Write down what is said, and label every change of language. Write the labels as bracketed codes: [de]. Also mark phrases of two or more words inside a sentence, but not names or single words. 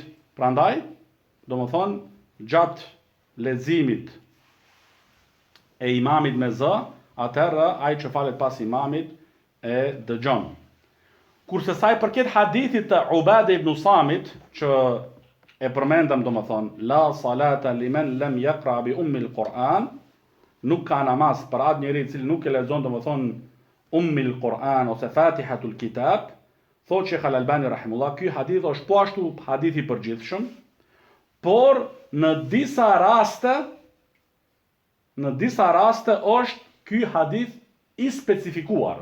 [sq] Prandaj, domethënë gjatë leximit e imamit me zë, atëherë ai që falet pas imamit e dëgjon. Kurse sa i përket hadithit të Ubade ibn Samit, që e përmendëm domethënë, [ar] la salata liman lam yaqra bi ummil Quran, [sq] nuk ka namaz për atë njeri i cili nuk e lexon domethënë [ar] ummil Quran [sq] ose [ar] Fatihatul Kitab, [sq] thotë Sheikh Al-Albani rahimullah, ky hadith është po ashtu hadith i përgjithshëm, por në disa raste është ky hadith i specifikuar.